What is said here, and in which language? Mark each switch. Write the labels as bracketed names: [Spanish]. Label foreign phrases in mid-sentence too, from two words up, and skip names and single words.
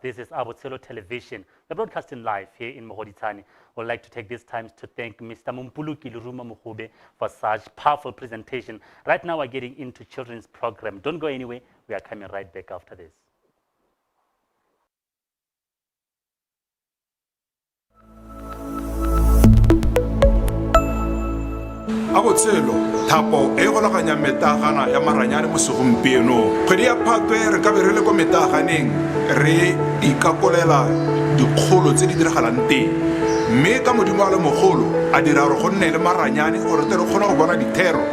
[English] This is Botshelo Television. We're broadcasting live here in Mogoditane. We'd like to take this time to thank Mr. Mumpuluki Luruma Mukhube for such powerful presentation. Right now, we're getting into children's program. Don't go anywhere. We are coming right back after this. [Tswana] Botshelo thapo e golaganya metagana ya maranyane mo segompieno kgwedi ya Phatwe re ka be re le ko metaganeng re ikakolela dikgolo tse di diragalang teng mme ka modimo a le mogolo a dira gore go nne le maranyane gore tle re kgone go bona dithero